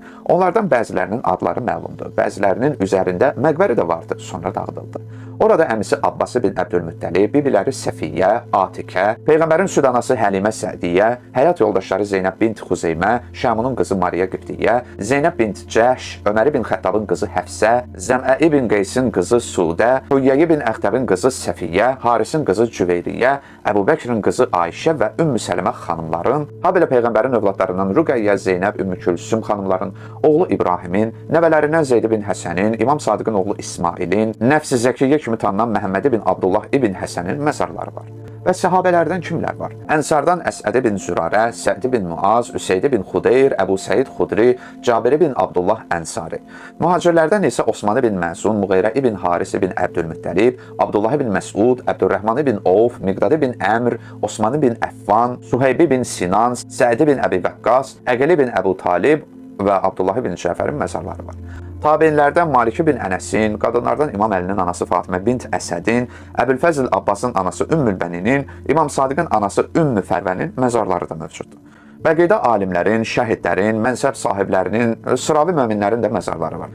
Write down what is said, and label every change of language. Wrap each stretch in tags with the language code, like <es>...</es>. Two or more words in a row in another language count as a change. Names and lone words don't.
<az>Onlardan bəzilərinin adları məlumdur, bəzilərinin üzərində məqbəri də vardı, sonra dağıdıldı. Orada əmisi Abbası bin Əbdülmüttəlib, bibiləri Səfiyyə, Atikə, Peyğəmbərin süd anası Həlimə Sədiyyə, həyat yoldaşları Zeynəb bint Xuzeymə, Şamunun qızı Mariya Qibtiyyə, Zeynəb bint Cəhş, Öməri bin Xəttabın qızı Həfsə, Zəmə bin Qeysin qızı Sudə, Hüyyəyi bin Əxtəbin qızı Səfiyyə, Harisin qızı Cüveyriyyə, Əbu Bəkrin qızı Ayşə və Ümmü Səlimə xanımların, habelə Peyğəmbərin övladlarından Rüqəyyə, Zeynəb, Ümmü Külsüm xanımların, oğlu İbrahimin, nəvələrindən Zeyd bin Həsənin, İmam Sadiqin oğlu İsmailin, Nəfs-i Zəkiyyə kimi tanınan Məhəmməd bin Abdullah ibn Həsənin məzarları var. Və səhabələrdən kimlər var? Ənsardan Əsəd bin Zürarə, Səd bin Muaz, Üseyd bin Xudeyr, Əbu Səid Xudri, Cabir bin Abdullah Ənsari. Mühacirlərdən isə Osman bin Məzun, Muğeyrə ibn Haris ibn Əbdülmüttəlib, Abdullah bin Məsud, Əbdürrəhman bin Ovf, Miqdad bin Əmr, Osman bin Əffan, Suheyb bin Sinan, Səid bin Əbi Vəqqas, Əqil bin Əbu Talib və Abdullah bin Cəfərin məzarları var. Tabiinlərdən Maliki bin Ənəsin, qadınlardan İmam Əlinin anası Fatimə bint Əsədin, Əbülfəzl Abbasın anası Ümmülbəninin, İmam Sadiqin anası Ümmü Fərvənin məzarları da mövcuddur. Bəqidə alimlərin, şəhidlərin, mənsəb sahiblərinin, sıravi möminlərin də məzarları var.</az>